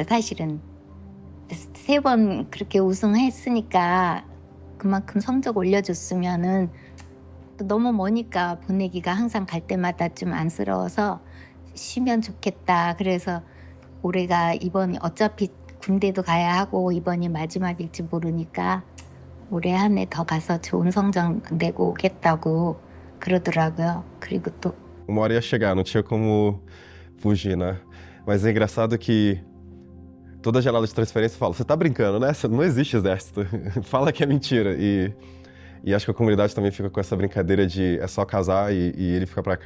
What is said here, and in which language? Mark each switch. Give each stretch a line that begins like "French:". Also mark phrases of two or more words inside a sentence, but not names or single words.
Korean: 사실은 3번 그렇게 우승했으니까 그만큼 성적 올려줬으면은 또 너무 머니까 보내기가 항상 갈 때마다 좀 안쓰러워서 쉬면 좋겠다. 그래서 올해가 이번이 어차피 군대도 가야 하고 이번이 마지막일지 모르니까 올해 한 해 더 가서 좋은 성적 내고 오겠다고 그러더라고요. 그리고 또
Portuguese: Uma hora ia chegar, não tinha como fugir, né? Mas é engraçado que toda janela de transferência fala, você tá brincando, né? Não existe exército. Fala que é mentira. E acho que a comunidade também fica com essa brincadeira de é só casar e ele fica pra cá.